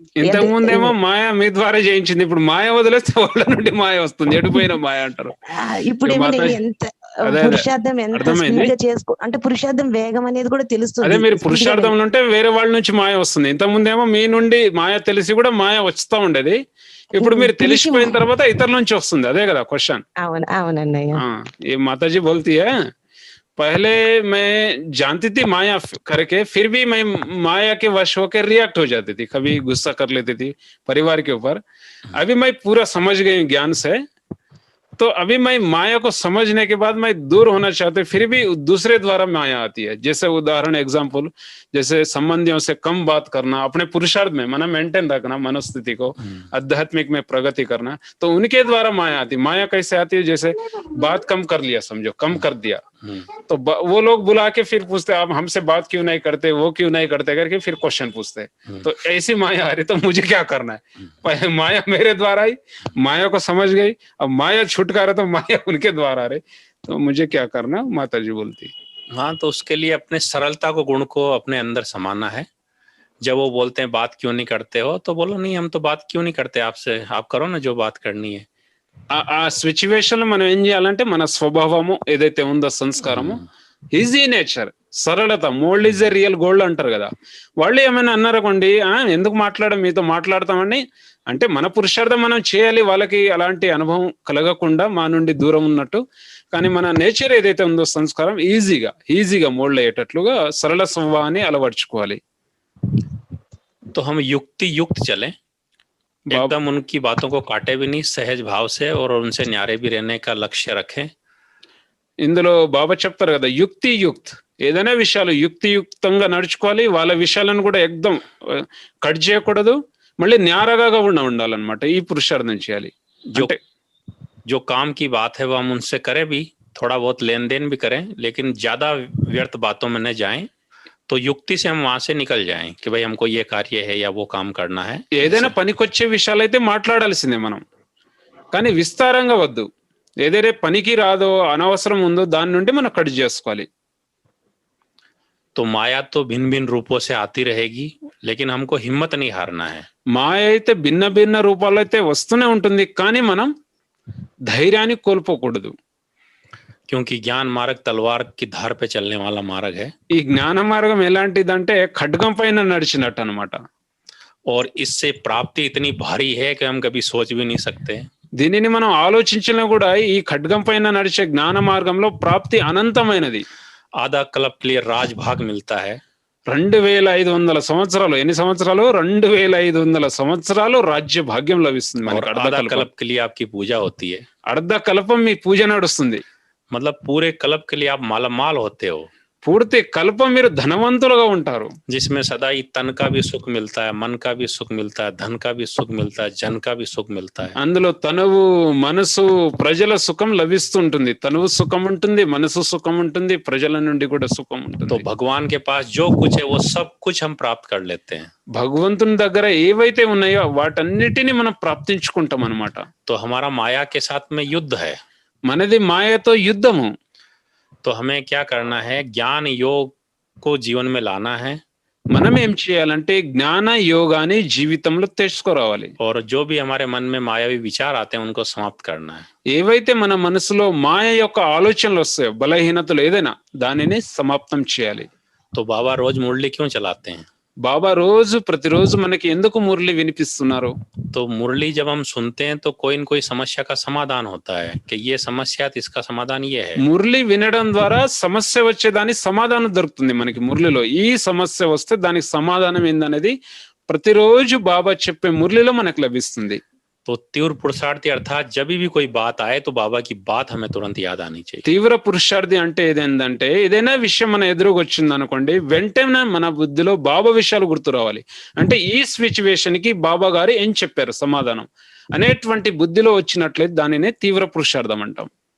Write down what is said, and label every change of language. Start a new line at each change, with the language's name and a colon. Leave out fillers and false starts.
Telugu: ఇంతకు ముందేమో మాయ మీ ద్వారా చేయించింది, ఇప్పుడు మాయ వదిలేస్తే వాళ్ళ నుండి మాయ వస్తుంది, ఎడిపోయిన మాయ అంటారు. ఇప్పుడేమో నేను ఎంత పురుషార్థం ఎంత స్పీడ్ గా చేసుకో అంటే పురుషార్థం వేగం అనేది కూడా తెలుస్తుంది. అదే మీరు పురుషార్థంలో ఉంటే వేరే వాళ్ళ నుంచి మాయ వస్తుంది. ఇంతకు ముందేమో మీ నుండి మాయ తెలిసి కూడా మాయ వస్తూ ఉండేది, ఇప్పుడు మీరు తెలిసిపోయిన తర్వాత ఇతరుల నుంచి వస్తుంది. అదే కదా క్వశ్చన్. అవునన్నయ్య.
Hindi: ये माताजी बोलती है पहले मैं जानती थी माया करके, फिर भी मैं माया के वश होकर रिएक्ट हो जाती थी, कभी गुस्सा कर लेती थी परिवार के ऊपर. अभी मैं पूरा समझ गई ज्ञान से, तो अभी मैं माया को समझने के बाद मैं दूर होना चाहती हूँ, फिर भी दूसरे द्वारा माया आती है. जैसे उदाहरण एग्जाम्पल, जैसे संबंधियों से कम बात करना, अपने पुरुषार्थ में मन मेंटेन रखना, मनोस्थिति को आध्यात्मिक में प्रगति करना, तो उनके द्वारा माया आती है. माया कैसे आती है, जैसे बात कम कर लिया, समझो कम कर दिया, तो वो लोग बुला के फिर पूछते आप हमसे बात क्यों नहीं करते, वो क्यों नहीं करते करके फिर क्वेश्चन पूछते. तो ऐसी माया आ रही, तो मुझे क्या करना है? माया मेरे द्वारा आई, माया को समझ गई, अब माया छुटकारा तो माया उनके द्वारा आ रही, तो मुझे क्या करना, माता जी बोलती. हाँ, तो उसके लिए अपने सरलता को गुण को अपने अंदर समाना है. जब वो बोलते हैं बात क्यों नहीं करते हो, तो बोलो नहीं हम तो बात क्यों नहीं करते आपसे, आप करो ना जो बात करनी है.
Telugu: ఆ సిచ్యువేషన్ లో మనం ఏం చేయాలంటే మన స్వభావము ఏదైతే ఉందో సంస్కారము, ఈజీ నేచర్, సరళత,
English: mould is a real gold
Telugu: అంటారు కదా. వాళ్ళు ఏమైనా అన్నారనుకోండి, ఎందుకు మీతో మాట్లాడతామని అంటే మన పురుషార్థం మనం చేయాలి, వాళ్ళకి అలాంటి అనుభవం కలగకుండా మా నుండి దూరం ఉన్నట్టు. కానీ మన నేచర్ ఏదైతే ఉందో సంస్కారం ఈజీగా మోల్డ్ అయ్యేటట్లుగా సరళ స్వభావాన్ని అలవర్చుకోవాలి.
Hindi: तो हम युक्ति युक्त चलें, एकदम उनकी बातों को काटे भी नहीं, सहज भाव से और उनसे न्यारे भी रहने का लक्ष्य रखें.
Telugu: ఇందులో బాబా చెప్తారు కదా, యుక్త్ ఏదైనా విషయాలు యుక్తియుక్తంగా నడుచుకోవాలి, వాళ్ళ విషయాలను కూడా ఎక్దం కట్ చేయకూడదు, మళ్ళీ న్యారగా కూడా ఉండాలన్నమాట. ఈ పురుషార్థం చేయాలి.
Hindi: जो काम की बात है वो हम उनसे करें भी, थोड़ा बहुत लेन देन भी करें, लेकिन ज्यादा व्यर्थ बातों में न जाएं. तो युक्ति से हम वहां से निकल जाएं कि भाई हमको ये कार्य है या वो काम करना है.
Telugu: ఏదైనా పనికొచ్చే విషయాలైతే మాట్లాడాల్సిందే మనం, కానీ విస్తారంగా వద్దు. ఏదైతే పనికి రాదో అనవసరం ఉందో దాని నుండి మనం కట్ చేసుకోవాలి.
Hindi: तो माया तो भिन्न भिन्न रूपों से आती रहेगी, लेकिन हमको हिम्मत नहीं हारना है.
Telugu: మాయ అయితే భిన్న రూపాల్లో అయితే వస్తూనే ఉంటుంది, కానీ మనం ధైర్యాన్ని కోల్పోకూడదు.
Hindi: क्योंकि ज्ञान मार्ग तलवार की धार पे चलने वाला मार्ग है.
Telugu: ఈ జ్ఞాన మార్గం ఎలాంటిదంటే ఖడ్గం పైన నడిచినట్టు అన్నమాట.
Hindi: और इससे प्राप्ति इतनी भारी है कि हम कभी सोच भी नहीं सकते.
Telugu: దీనిని మనం ఆలోచించినా కూడా ఈ ఖడ్గం పైన నడిచే జ్ఞాన మార్గంలో ప్రాప్తి అనంతమైనది.
Hindi: आधा कल्प के लिए राजभाग मिलता है.
Telugu: 2500 సంవత్సరాలు, ఎన్ని సంవత్సరాలు? 2500 సంవత్సరాలు రాజ్య భాగ్యం లభిస్తుంది మనకు.
Hindi: आधा कल्प के लिए आपकी पूजा होती है.
Telugu: అర్ధ కల్పం మీ పూజ నడుస్తుంది.
Hindi: मतलब पूरे कल्प के लिए आप मालामाल होते हो.
Telugu: పూర్తి కల్పం మీరు ధనవంతులుగా ఉంటారు.
Hindi: जिसमें सदा ही तन का भी सुख मिलता है, मन का भी सुख मिलता है, धन का भी सुख मिलता है, जन का भी सुख मिलता है.
Telugu: అందులో తనువు, మనసు, ప్రజల సుఖం లభిస్తుంటుంది. తనువు సుఖం ఉంటుంది, మనసు సుఖం ఉంటుంది, ప్రజల నుండి కూడా సుఖం ఉంటుంది.
Hindi: तो भगवान के पास जो कुछ है वो सब कुछ हम प्राप्त कर लेते हैं.
Telugu: భగవంతుని దగ్గర ఏవైతే ఉన్నాయో వాటన్నిటిని మనం ప్రాప్తించుకుంటాం అన్నమాట.
Hindi: तो हमारा माया के साथ में युद्ध है.
Telugu: మనది మాయతో యుద్ధము.
Hindi: तो हमें क्या करना है? ज्ञान योग को जीवन में लाना है.
Telugu: మనం ఏం చేయాలంటే జ్ఞాన యోగాన్ని జీవితంలో తెచ్చుకోరావాలి.
Hindi: और जो भी हमारे मन में मायावी विचार आते हैं उनको समाप्त करना है.
Telugu: ఏవైతే మన మనసులో మాయ యొక్క ఆలోచనలు వస్తాయో, బలహీనతలు ఏదైనా, దానిని సమాప్తం చేయాలి.
Hindi: तो बाबा रोज मुरली क्यों चलाते हैं?
Telugu: బాబా ప్రతిరోజు మనకి ఎందుకు మురళి వినిపిస్తున్నారు?
Hindi: तो मुरली जब हम सुनते हैं तो कोई न कोई समस्या का समाधान होता है कि ये समस्या है, इसका समाधान ये है.
Telugu: మురళి వినడం ద్వారా సమస్య వచ్చేదాని సమాధానం దొరుకుతుంది మనకి. మురళిలో ఈ సమస్య వస్తే దానికి సమాధానం ఏందనేది ప్రతిరోజు బాబా చెప్పే మురళిలో మనకు లభిస్తుంది.
Hindi: तो तीव्र पुरुषार्थी अर्थात जब भी कोई बात आए तो बाबा की बात हमें तुरंत याद आनी चाहिए.
Telugu: తీవ్ర పురుషార్థి అంటే ఏదేందంటే ఏదైనా విషయం మన ఎదురుగా వచ్చింది అనుకోండి, వెంటనే మన బుద్ధిలో బాబా విషయాలు గుర్తు రావాలి. అంటే ఈ సిచ్యువేషన్ కి బాబా గారు ఏం చెప్పారు సమాధానం అనేటువంటి బుద్ధిలో వచ్చినట్లయితే దానినే తీవ్ర పురుషార్థం అంటాం.